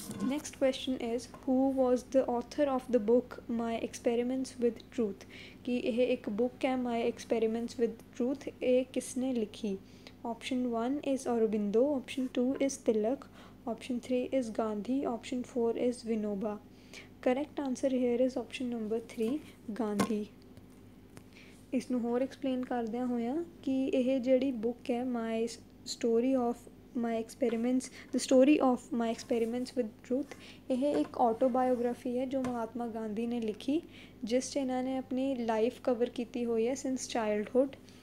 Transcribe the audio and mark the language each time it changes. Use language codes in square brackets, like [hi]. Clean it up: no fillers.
[en] Next question is who was the author of the book My Experiments with Truth? [pa] कि ਇਹ ਇੱਕ book ਹੈ My Experiments with Truth, ਇਹ ਕਿਸਨੇ ਲਿਖੀ? [en] Option 1 is Aurobindo, Option 2 is Tilak, Option 3 is Gandhi, Option 4 is Vinoba. Correct answer here is option number 3, Gandhi. [pa] ਇਸ ਨੂੰ ਹੋਰ ਐਕਸਪਲੇਨ ਕਰਦਿਆਂ ਹੋਇਆਂ ਕਿ ਇਹ ਜਿਹੜੀ ਬੁੱਕ ਹੈ ਮਾਈ story of my experiments the story of my experiments with truth, ਇਹ ਇੱਕ ਆਟੋਬਾਇਓਗ੍ਰਾਫੀ ਹੈ ਜੋ ਮਹਾਤਮਾ ਗਾਂਧੀ ਨੇ ਲਿਖੀ, ਜਿਸ 'ਚ ਇਹਨਾਂ ਨੇ ਆਪਣੀ ਲਾਈਫ ਕਵਰ ਕੀਤੀ ਹੋਈ ਹੈ [en] Since childhood.